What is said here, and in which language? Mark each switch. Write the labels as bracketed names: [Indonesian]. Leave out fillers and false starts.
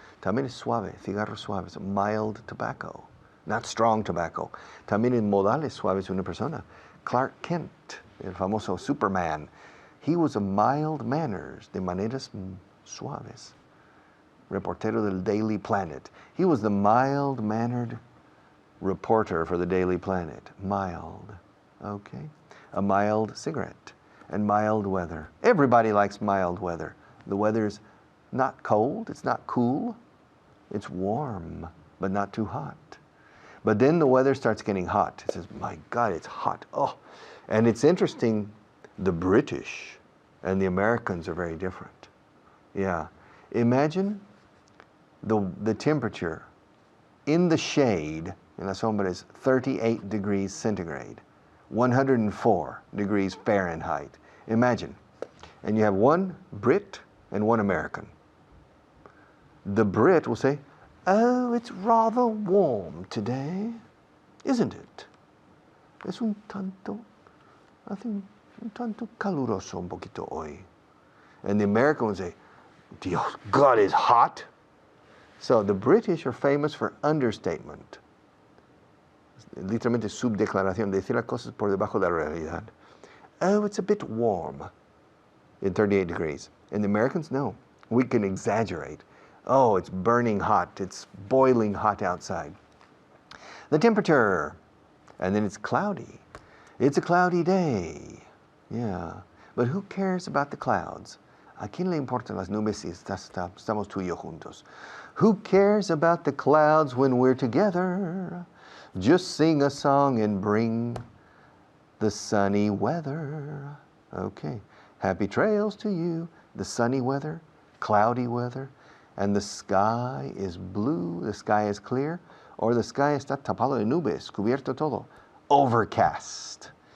[Spanish] También es suave, cigarros suaves. [English] Mild tobacco. Not strong tobacco. [Spanish] También en modales suaves una persona. Clark Kent, el famoso Superman. [English] He was a mild manners, [Spanish] de maneras suaves. Reportero del Daily Planet. [English] He was the mild-mannered reporter for the Daily Planet. Mild, okay? A mild cigarette and mild weather. Everybody likes mild weather. The weather's not cold, it's not cool, it's warm, but not too hot. But then the weather starts getting hot. It says, my God, it's hot. Oh, and it's interesting, the British and the Americans are very different. Yeah, imagine the temperature in the shade in [Spanish] la sombra [English] is 38 degrees centigrade, 104 degrees Fahrenheit. Imagine. And you have one Brit and one American. The Brit will say, oh, it's rather warm today, isn't it? [Spanish] Es un tanto, [English] I think, [Spanish] un tanto caluroso un poquito hoy. [English] And the American will say, Dios, God is hot. So the British are famous for understatement. [Spanish] Literalmente subdeclaración, decir las cosas por debajo de la realidad. [English] Oh, it's a bit warm in 38 degrees. And the Americans, no. We can exaggerate. Oh, it's burning hot. It's boiling hot outside. The temperature. And then it's cloudy. It's a cloudy day. Yeah. But who cares about the clouds? [Spanish] ¿A quién le importan las nubes si estamos tú y yo juntos? [English] Who cares about the clouds when we're together? Just sing a song and bring the sunny weather. Okay. Happy trails to you. The sunny weather, cloudy weather, and the sky is blue, the sky is clear, or the sky [Spanish] está tapado de nubes, cubierto todo, [English] overcast.